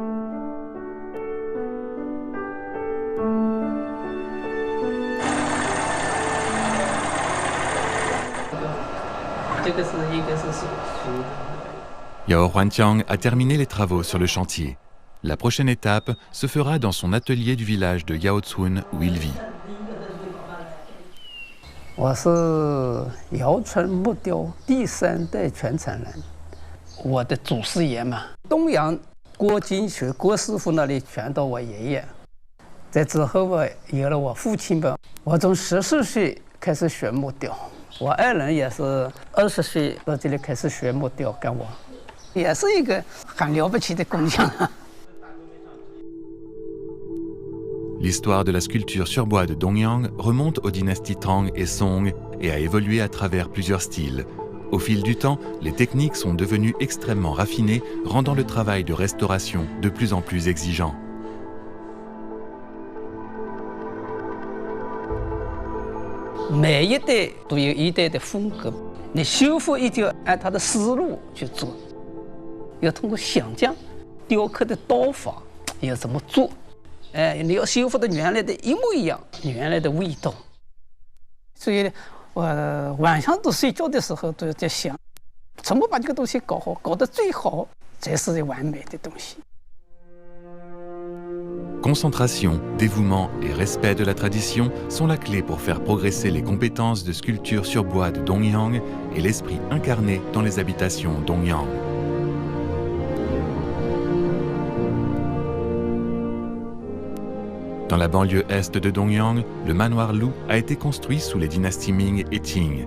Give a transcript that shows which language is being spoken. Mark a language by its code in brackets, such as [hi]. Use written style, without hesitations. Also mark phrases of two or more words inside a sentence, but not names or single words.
[fr] Yao Huanqiang a terminé les travaux sur le chantier. La prochaine étape se fera dans son atelier du village de Yaotsun où il vit. [zh] 我是姚村木雕第3代传承人，我的祖师爷嘛，东阳郭金学郭师傅那里传到我爷爷，在之后我有了我父亲吧，我从14岁开始学木雕，我爱人也是20岁到这里开始学木雕，跟我，也是一个很了不起的工匠。 [fr] L'histoire de la sculpture sur bois de Dongyang remonte aux dynasties Tang et Song et a évolué à travers plusieurs styles. Au fil du temps, les techniques sont devenues extrêmement raffinées, rendant le travail de restauration de plus en plus exigeant. [zh] Chaque 一代都有一代的风格，你修复一定要按它的思路去做，要通过想象，雕刻的刀法要怎么做。哎，你要修复的原来的一模一样，原来的味道。所以，我晚上都睡觉的时候都在想，怎么把这个东西搞好，搞得最好，才是完美的东西。 [fr] Concentration, dévouement et respect de la tradition sont la clé pour faire progresser les compétences de sculpture sur bois de Dongyang et l'esprit incarné dans les habitations Dongyang. Dans la banlieue est de Dongyang, le manoir Lu a été construit sous les dynasties Ming et Qing.